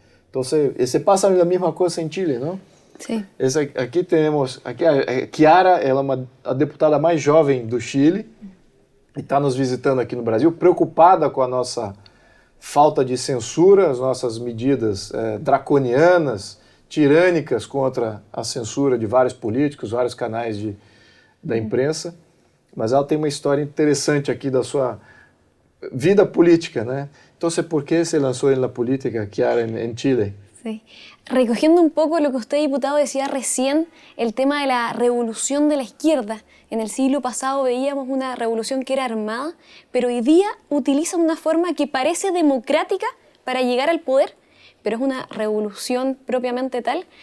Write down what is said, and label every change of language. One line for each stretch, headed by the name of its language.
Spanish: Entonces se pasa la misma cosa en Chile, ¿no? Sí.
Portuguese: Aqui temos a Chiara, ela é a deputada mais jovem do Chile e está nos visitando aqui no Brasil, preocupada com a nossa falta de censura, as nossas medidas draconianas, tirânicas contra a censura de vários políticos, vários canais da imprensa. Mas ela tem uma história interessante aqui da sua vida política, né?
Spanish: Então, ¿por qué se lanzó en la política, Chiara, en Chile? Sí. Recogiendo un poco lo que usted, diputado, decía recién, el tema de la revolución de la izquierda. En el siglo pasado veíamos una revolución que era armada, pero hoy día utiliza una forma que parece democrática para llegar al poder, pero es una revolución propiamente tal.